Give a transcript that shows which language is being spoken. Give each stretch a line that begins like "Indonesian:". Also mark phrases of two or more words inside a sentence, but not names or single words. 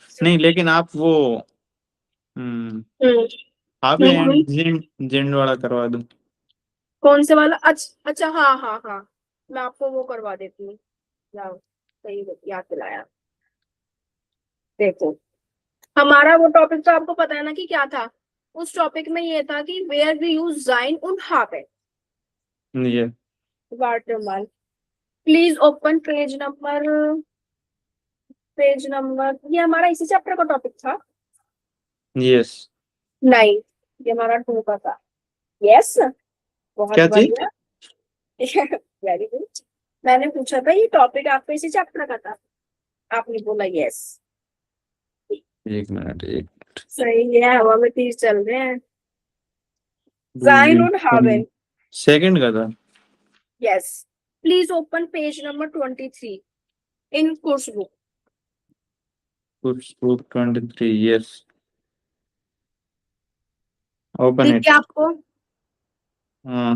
Hindi: नहीं लेकिन आप वो आप जेंड वाला करवा दो. कौन से वाला? अच्छा हाँ हाँ हाँ, मैं आपको वो करवा देती हूँ. जाओ, सही याद दिलाया. देखो, हमारा वो टॉपिक तो आपको पता है ना कि क्या था. उस टॉपिक में ये था कि
English: where we use
German: sein und haben.
Hindi: ये
English: Waterman. Please open page number.
Hindi: ये हमारा इसी चैप्टर का टॉपिक था.
English: यस.
Hindi: नहीं, ये हमारा 2 का था. यस, बहुत क्या चीज बढ़िया.
English: very good.
Hindi: मैंने पूछा था ये टॉपिक आपका इसी चैप्टर का था. आपने बोला यस. एक मिनट एक सही है, हवा में तीर चल रहे हैं.
German: sein und haben.
Hindi: सेकंड का था.
English: यस. please open page number 23 in course book. book 23. yes. open
Hindi: दिख
English: इट.
Hindi: गया आपको? हाँ